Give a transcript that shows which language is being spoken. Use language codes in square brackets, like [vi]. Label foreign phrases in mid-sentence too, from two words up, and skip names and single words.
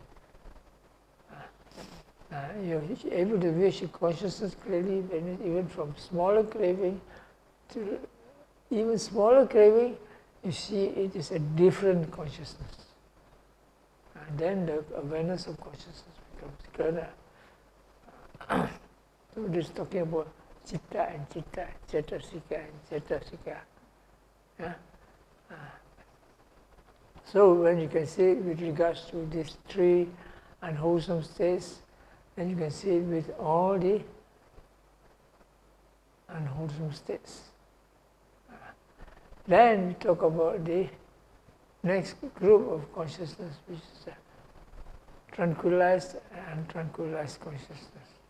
[en] You're able to view your consciousness clearly, even from smaller craving to even smaller craving, you see it is a different consciousness. And then the awareness of consciousness becomes clearer. So this is talking about citta and citta, cetasika and cetasika. Yeah? So when you can see with regards to these three unwholesome states, then you can see it with all the unwholesome states. Then we talk about the next group of consciousness, which is tranquilized and untranquilized consciousness.